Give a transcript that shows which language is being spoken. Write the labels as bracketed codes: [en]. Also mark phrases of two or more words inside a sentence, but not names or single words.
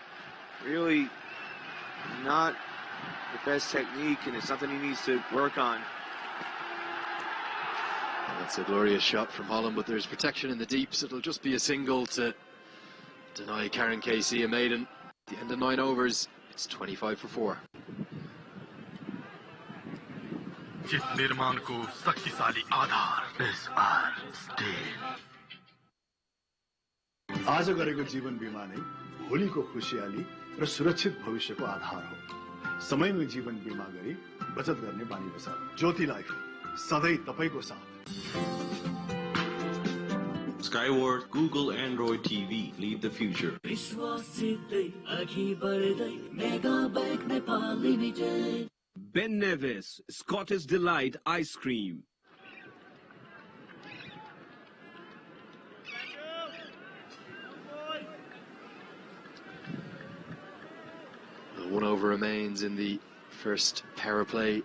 [en] Really not the best technique, and it's something he needs to work on. That's a glorious shot from Holland, but there's protection in the deep, so it'll just be a single to deny Karen Casey a maiden. At the end of 9 overs, it's 25 for 4. [hi] जिस निर्माण को शक्तिशाली आधार SR Steel [ne] आज गरेको जीवन बिमा नै भोलिको खुशियाली र सुरक्षित भविष्यको आधार हो। समयमै जीवन बिमा गरी बचत गर्ने बानी बसाल। ज्योति लाइफ सधैँ तपाईको साथ। [en] Skyward, Google Android TV, lead the future. [ne] विश्वासितै अघि बढ्दै मेगा बैंक नेपाल लिमिटेड। [en] Ben Nevis, Scottish Delight Ice Cream. One over remains in the first power play.